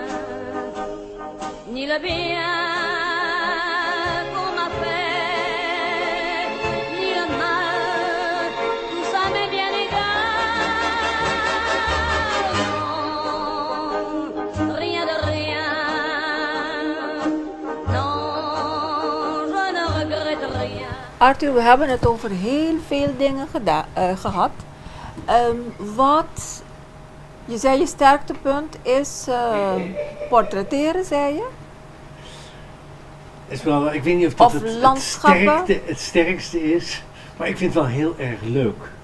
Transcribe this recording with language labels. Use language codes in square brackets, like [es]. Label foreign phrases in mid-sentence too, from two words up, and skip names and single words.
[fr] Ni le bien qu'on m'a fait, ni le mal, tout ça m'est bien égal. Non, rien de rien. Non, je ne regrette rien. [nl] Arthur, we hebben het over heel veel dingen gehad. Je zei je sterktepunt is portretteren, zei je? Is wel, ik weet niet of dat Of landschappen? het sterkste is, maar ik vind het wel heel erg leuk.